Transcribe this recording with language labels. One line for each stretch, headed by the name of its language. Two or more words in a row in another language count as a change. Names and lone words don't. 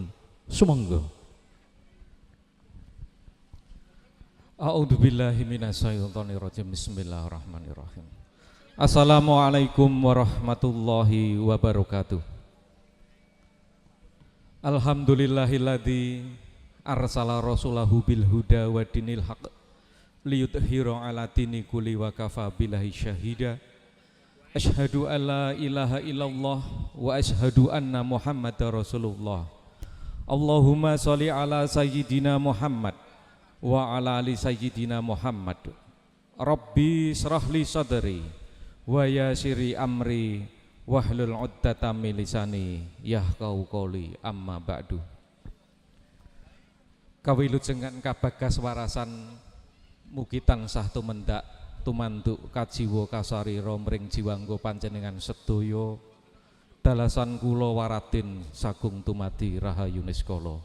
Javanese: Sumangga.
Arabic: أعوذ بالله من الشيطان الرجيم. بسم الله الرحمن الرحيم. السلام عليكم ورحمة الله وبركاته. الحمد لله الذي أرسل رسوله بالهدى ودين الحق ليظهره على الدين كله وكفى بالله شهيدا. أشهد أن لا إله إلا الله وأشهد أن محمدا رسول الله. اللهم صل على سيدنا محمد وعلى آل سيدنا محمد. رب اشرح لي صدري ويسر أمري واحلل عقدة من لساني يفقهوا قولي أما بعد.
Javanese: Kawilujengan kabagas warasan mugi tansah tumendak tumanduk kajiwa kasarira mring jiwangga panjenengan sedaya dalasan kula waratin sagung tumati rahayu niskala.